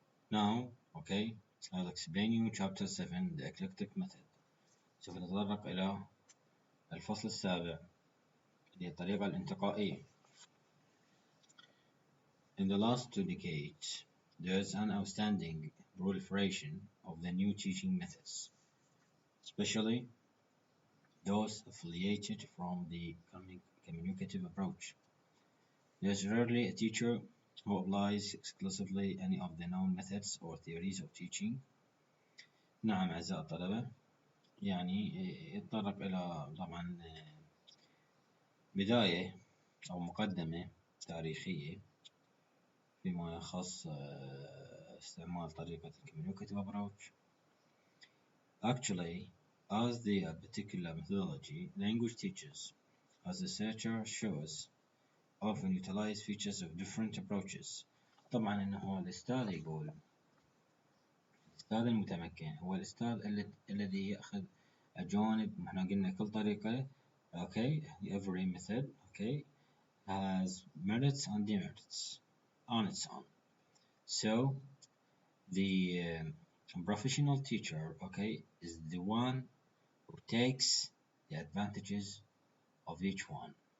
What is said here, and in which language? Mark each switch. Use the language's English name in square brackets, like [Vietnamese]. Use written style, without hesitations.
[English] Now, I'll explain you chapter 7, the eclectic method. [Arabic] سوف نتطرق إلى الفصل السابع اللي هي الطريقة الانتقائية. [English] In the last 2 decades, there's an outstanding proliferation of the new teaching methods, especially those affiliated from the communicative approach. There's rarely a teacher who applies exclusively any of the known methods or theories of teaching. [Arabic] نعم أعزائي الطلبة، يعني يتطرق إلى طبعا بداية أو مقدمة تاريخية فيما يخص استعمال طريقة communicative approach. [English] Actually, as the particular methodology, language teachers, as the researcher shows, often utilize features of different approaches. [Arabic] طبعا إنه الأستاذ يقول الأستاذ المتمكن هو الأستاذ الذي يأخذ الجوانب. احنا قلنا كل طريقة [English] every method has merits and demerits on its own. So the professional teacher is the one who takes the advantages of each one.